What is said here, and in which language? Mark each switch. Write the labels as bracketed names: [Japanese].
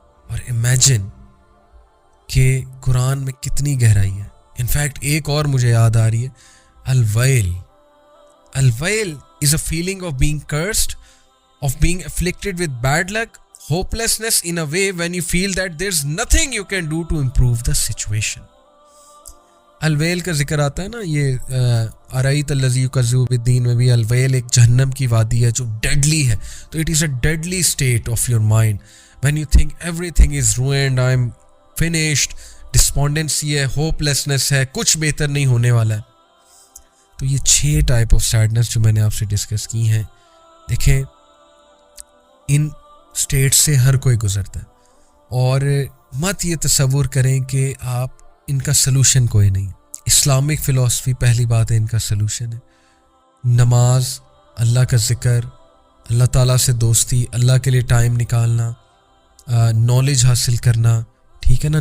[Urdu] اور imagine کہ قرآن میں کتنی گہرائی ہے. [English] In fact [Urdu] ایک اور مجھے یاد آ رہی ہے, الویل. [English] الویل is a feeling of being cursed, of being afflicted with bad luck, hopelessness in a way when you feel that there's nothing you can do to improve the situation. [Urdu] الویل کا ذکر آتا ہے نا, یہ [Arabic] ارایت الذی یکذب بالدین [Urdu] میں بھی الویل ایک جہنم کی وادی ہے جو ڈیڈلی ہے. [English] تو it is a deadly state of your mind when you think everything is ruined, I'm finished, despondency ہے, hopelessness ہے, [Urdu] کچھ بہتر نہیں ہونے والا ہے. تو یہ 6 ٹائپ آف سیڈنس جو میں نے آپ سے ڈسکس کی ہیں, دیکھیں ان اسٹیٹ سے ہر کوئی گزرتا ہے. اور مت یہ تصور کریں کہ آپ ان کا سلوشن کوئی نہیں. اسلامک فلسفی پہلی بات ہے ان کا سلوشن ہے. نماز, اللہ کا ذکر, اللہ تعالیٰ سے دوستی, اللہ کے لیے ٹائم نکالنا, نالج حاصل کرنا, ٹھیک ہے نا.